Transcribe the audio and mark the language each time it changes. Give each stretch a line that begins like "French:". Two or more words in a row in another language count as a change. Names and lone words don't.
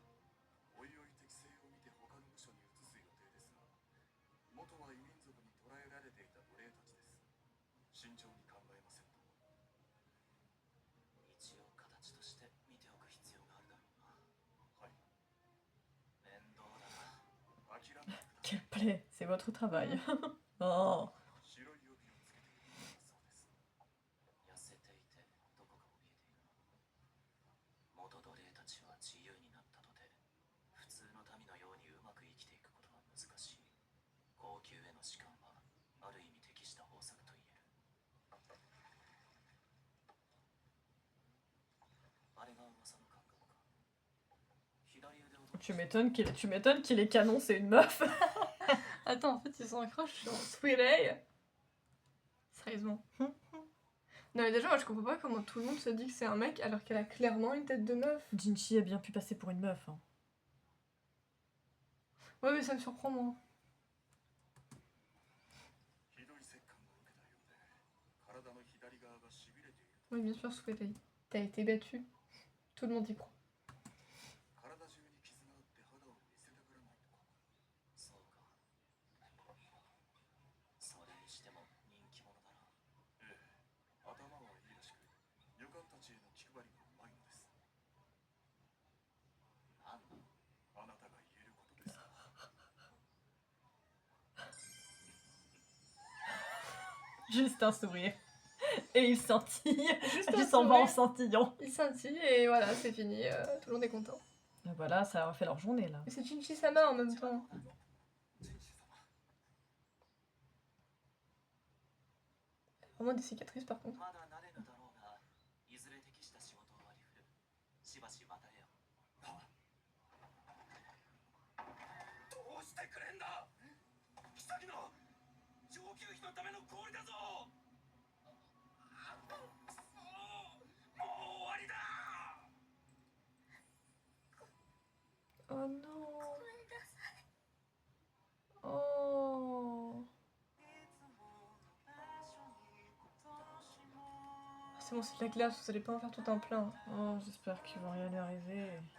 Japanese: おいおい適性を見て他の部署に移す予定ですが、元は異民族に捕らえられていた奴隷たちです。慎重に考えませんと。一応形として見ておく必要があるだろうな。はい、面倒だな。諦めてください。
French: Quel plaît, c'est votre travail. Oh.
Japanese: 白い帯をつけているのだそうです。痩せていてどこか怯えているな。元奴隷たちは自由になったとて普通の民のようにうまく生きていくことは難しい。高級への士官はある意味適した方策と言える。あれが噂の看護か。左腕をどう
French: Tu m'étonnes qu'il est canon, c'est une meuf. Attends, en fait, ils sont accrochés sur Sweet A. Sérieusement. Non, mais déjà, moi, je comprends pas comment tout le monde se dit que c'est un mec alors qu'elle a clairement une tête de meuf. Jinchi a bien pu passer pour une meuf. Hein. Ouais, mais ça me surprend, moi.
Japanese: ひどい折檻を受けたようで、体の左側がしびれている。
French: Oui, bien sûr, Sweet A. T'as été battu. Tout le monde y croit.
Japanese: 体中に傷があって肌を見せたがらないとか。そうか。それにしても人気者だな。頭はいいらしく、女官たちへの気配りがうまいのです。なんなの。あなたが言えることですか。
French: Juste un sourire. Et il scintille. Juste Il un s'en va en sourire. scintillant. Il scintille et voilà, c'est fini. Tout le monde est content. Et voilà, ça a fait leur journée là. Mais c'est Jinchi-sama en même temps.
Japanese: ジンシ様、
French: Vraiment des cicatrices par contre.
Japanese: まだ慣れぬだろうが、いずれ適した仕事を割り振る。しばし待たれよ。どうしてくれんだ。妃の上級妃のための氷だぞ。もう終わりだ。
French: Oh non. Oh. C'est bon, c'est de la glace, vous allez pas en faire tout un plein. Oh, j'espère qu'il va rien lui arriver.